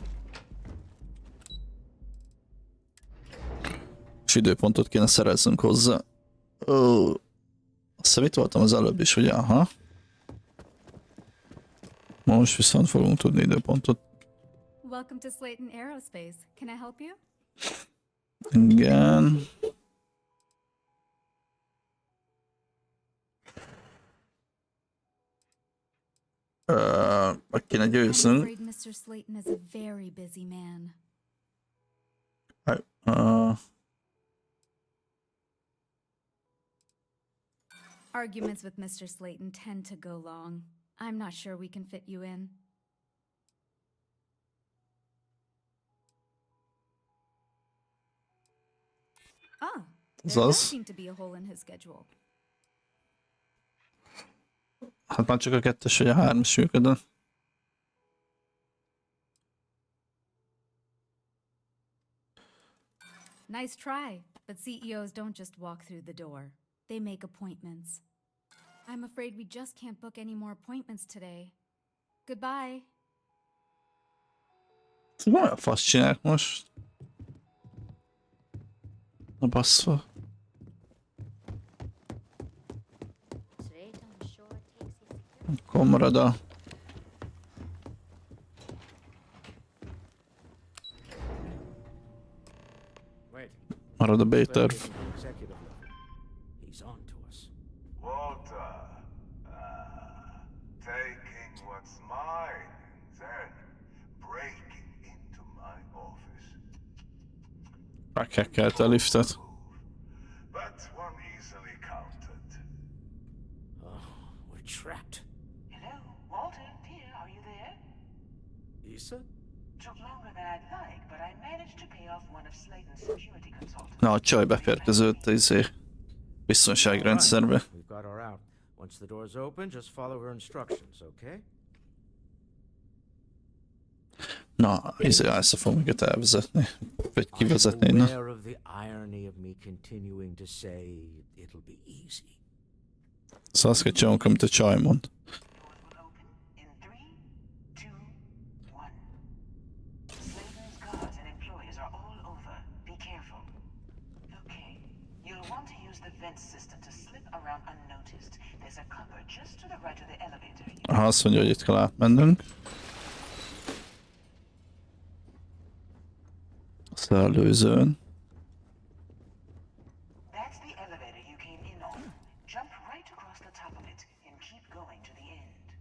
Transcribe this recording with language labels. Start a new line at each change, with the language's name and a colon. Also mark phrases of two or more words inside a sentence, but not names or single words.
Hungarian: És időpontot kéne szerezzünk hozzá. Ó, azt hiszem itt voltam az előbb is, ugye? Aha. Most viszont fogunk tudni időpontot.
English: Welcome to Slayton Aerospace. Can I help you?
Hungarian: Igen. Meg kéne
English: I'm
Hungarian: győznünk.
English: afraid Mr. Slayton is a very busy man. Arguments with Mr. Slayton tend to go long. I'm not sure we can fit you in. Ah, there does seem to be a hole in his schedule.
Hungarian: Hát már csak a 2-es vagy a 3-as működön.
English: Nice try, but CEOs don't just walk through the door. They make appointments. I'm afraid we just can't book any more appointments today. Goodbye.
Hungarian: Olyan fasz csinálják most? Na basszva. Akkor marad a... Marad a B-terv.
English: He's on to us. Walter, taking what's mine, then breaking into my office.
Hungarian: Meghekkelte a liftet.
English: But one easily countered. Oh, we're trapped. Hello, Walter, dear, are you there? Issa? Took longer than I'd like, but I managed to pay off one of Slayton's security consultants.
Hungarian: Na, a csaj beférkezett az biztonságrendszerbe.
English: We've got her out. Once the door's open, just follow her instructions, okay?
Hungarian: Na, ezt fog minket elvezetni. Vagy kivezetni innen.
English: Aware of the irony of me continuing to say it'll be easy.
Hungarian: Szóval azt kell csinálunk, amit a csaj mond.
English: Slayton's guards and employees are all over. Be careful. Okay, you'll want to use the vent system to slip around unnoticed. There's a cupboard just to the right of the elevator.
Hungarian: Aha, azt mondja, hogy itt kell átmennünk. Szellőzőn.
English: That's the elevator you came in on. Jump right across the top of it and keep going to the end.